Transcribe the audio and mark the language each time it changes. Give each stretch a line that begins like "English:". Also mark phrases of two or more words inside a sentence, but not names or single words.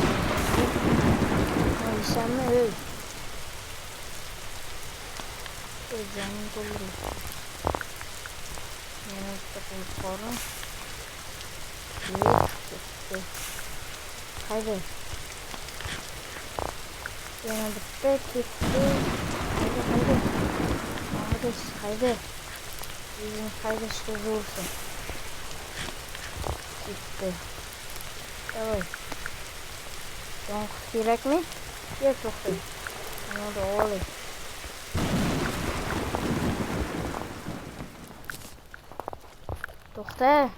Uzbek: Nima Canım doldu. Yana bir qo'ziqorin. Ketdi. Haydi. Yana bitta ketdi. Haydi. Haydi. Bizim haydashga zo'rsin. Ketdi. Davay. Don kerakmi? Kel to'xta. Mana da olay. To'xta.